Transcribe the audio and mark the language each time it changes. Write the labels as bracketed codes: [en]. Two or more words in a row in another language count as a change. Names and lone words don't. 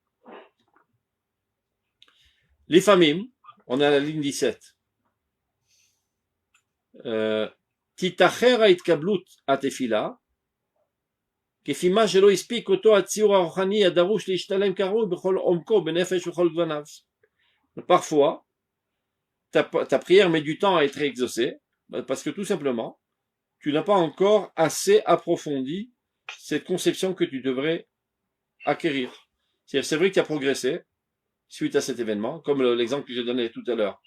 [fr] Les familles, on est à la ligne 17. [he] תתאחר התקבלות התפילה, כפי מה שלא הספיק אותו הציור הרוחני הדרוש להשתלם כראוי בכל עומקו, בנפש ובכל גווניו. [fr] Parfois, ta prière met du temps à être exaucée, parce que tout simplement, tu n'as pas encore assez approfondi cette conception que tu devrais acquérir. C'est vrai que tu as progressé suite à cet événement, comme l'exemple que j'ai donné tout à l'heure.